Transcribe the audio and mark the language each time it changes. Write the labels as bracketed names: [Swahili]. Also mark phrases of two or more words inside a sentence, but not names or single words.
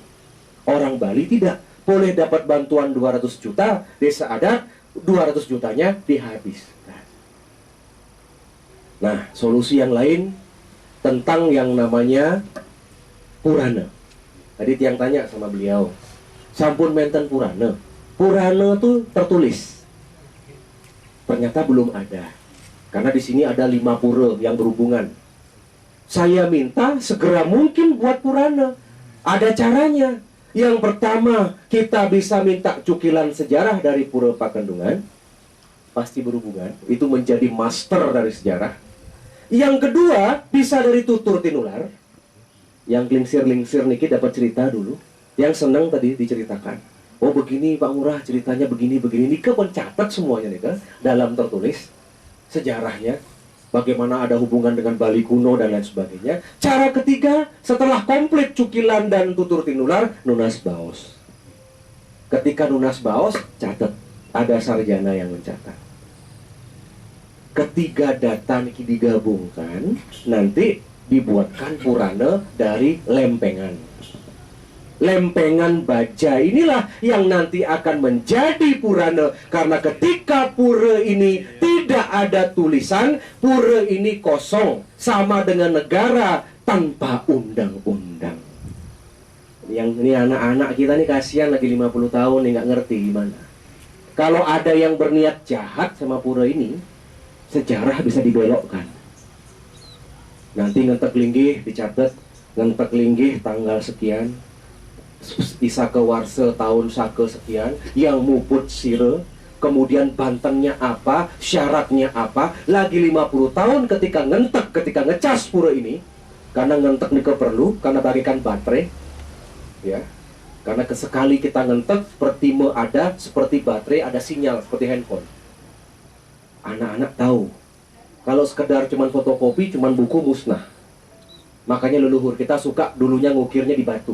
[Indonesian] Orang Bali tidak boleh dapat bantuan 200 juta, desa adat 200 jutanya dihabiskan. Nah, solusi yang lain tentang yang namanya Purana. Tadi tiang tanya sama beliau, [Balinese] sampun menten Purana. [Indonesian] Purana tuh tertulis. Ternyata belum ada. Karena di sini ada 5 pura yang berhubungan. Saya minta segera mungkin buat Purana. Ada caranya. Yang pertama, kita bisa minta cukilan sejarah dari Pura Pakendungan. Pasti berhubungan. Itu menjadi master dari sejarah. Yang kedua, bisa dari Tutur Tinular. Yang lingsir-lingsir niki dapat cerita dulu. Yang senang tadi diceritakan. Oh begini Pak Ngurah, ceritanya begini-begini. Nika mencatat semuanya nika dalam tertulis sejarahnya. Bagaimana ada hubungan dengan Bali kuno dan lain sebagainya. Cara ketiga, setelah komplit cukilan dan tutur tinular, [Balinese] nunas baos. [Indonesian] Ketika [Balinese] nunas baos, [Indonesian] catat. Ada sarjana yang mencatat. Ketiga data ini digabungkan, nanti dibuatkan Purana dari lempengan. Lempengan baja inilah yang nanti akan menjadi Purana. Karena ketika pura ini tidak ada tulisan, pura ini kosong. Sama dengan negara tanpa undang-undang. Yang ini anak-anak kita nih kasihan lagi 50 tahun nih nggak ngerti gimana. Kalau ada yang berniat jahat sama pura ini, sejarah bisa dibelokkan. Nanti [Balinese] ngentek linggih [Indonesian] dicatat, [Balinese] ngentek linggih [Indonesian] tanggal sekian, Isaka Warsa tahun sake sekian, yang [Balinese] muput sire, [Indonesian] kemudian bantennya apa, syaratnya apa, lagi 50 tahun ketika ngentek, ketika ngecas pura ini, karena ngentek nika perlu, karena bagikan baterai, ya, karena kesekali kita ngentek, seperti ada, seperti baterai, ada sinyal, seperti handphone. Anak-anak tahu, kalau sekedar cuman fotokopi, cuman buku musnah. Makanya leluhur kita suka dulunya ngukirnya di batu.